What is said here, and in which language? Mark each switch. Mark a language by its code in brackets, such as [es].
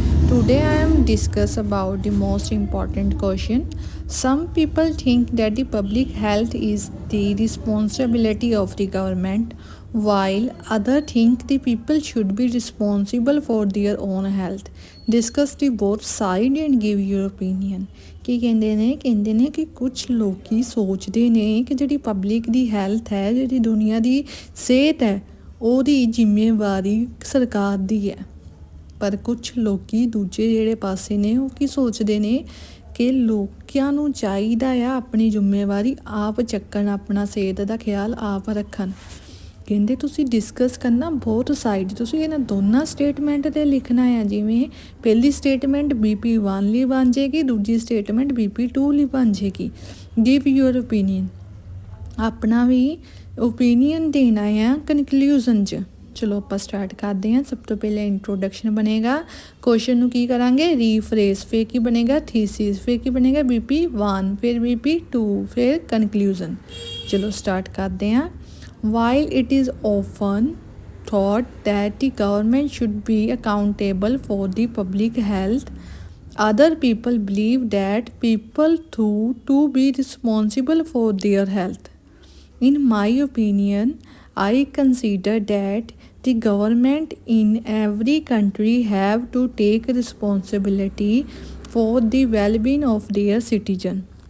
[en] Today I am discuss about the most important question. Some people think that the public health is the responsibility of the government, while others think the people should be responsible for their own health. Discuss the both side and give your opinion. [pa] ਕੀ ਕਹਿੰਦੇ ਨੇ ਕਿ ਕੁਝ ਲੋਕੀ ਸੋਚਦੇ ਨੇ ਕਿ ਜਿਹੜੀ public ਦੀ health ਹੈ, ਜਿਹੜੀ ਦੁਨੀਆ ਦੀ ਸਿਹਤ ਹੈ, ਉਹਦੀ ਜ਼ਿੰਮੇਵਾਰੀ ਸਰਕਾਰ ਦੀ ਹੈ। ਪਰ ਕੁਝ ਲੋਕੀ ਦੂਜੇ ਜਿਹੜੇ ਪਾਸੇ ਨੇ ਉਹ ਕੀ ਸੋਚਦੇ ਨੇ ਕਿ ਲੋਕਾਂ ਨੂੰ ਚਾਹੀਦਾ ਆ ਆਪਣੀ ਜ਼ਿੰਮੇਵਾਰੀ ਆਪ ਚੱਕਣ, ਆਪਣਾ ਸਿਹਤ ਦਾ ਖਿਆਲ ਆਪ ਰੱਖਣ। ਕਹਿੰਦੇ ਤੁਸੀਂ ਡਿਸਕਸ ਕਰਨਾ ਬਹੁਤ ਸਾਈਡ, ਤੁਸੀਂ ਇਹਨਾਂ ਦੋਨਾਂ ਸਟੇਟਮੈਂਟ 'ਤੇ ਲਿਖਣਾ ਆ। ਜਿਵੇਂ ਪਹਿਲੀ ਸਟੇਟਮੈਂਟ BP1 ਲਈ ਬਣ ਜਾਏਗੀ, ਦੂਜੀ ਸਟੇਟਮੈਂਟ BP2 ਲਈ ਬਣ ਜਾਏਗੀ। [en] give your opinion, [pa] ਆਪਣਾ ਵੀ ਓਪੀਨੀਅਨ ਦੇਣਾ ਆ ਕਨਕਲੂਜ਼ਨ 'ਚ। ਚਲੋ ਆਪਾਂ ਸਟਾਰਟ ਕਰਦੇ ਹਾਂ। ਸਭ ਤੋਂ ਪਹਿਲਾਂ ਇੰਟਰੋਡਕਸ਼ਨ ਬਣੇਗਾ, ਕੁਐਸਚਨ ਨੂੰ ਕੀ ਕਰਾਂਗੇ ਰੀਫਰੇਸ, ਫਿਰ ਕੀ ਬਣੇਗਾ ਥੀਸਿਸ, ਫਿਰ ਕੀ ਬਣੇਗਾ BP1, ਫਿਰ BP2, ਫਿਰ ਕਨਕਲੂਜ਼ਨ। ਚਲੋ ਸਟਾਰਟ ਕਰਦੇ ਹਾਂ। [en] While it is often thought that the government should be accountable for the public health, other people believe that people too to be responsible for their health. In my opinion, I consider that the government in every country have to take responsibility for the well-being of their citizen.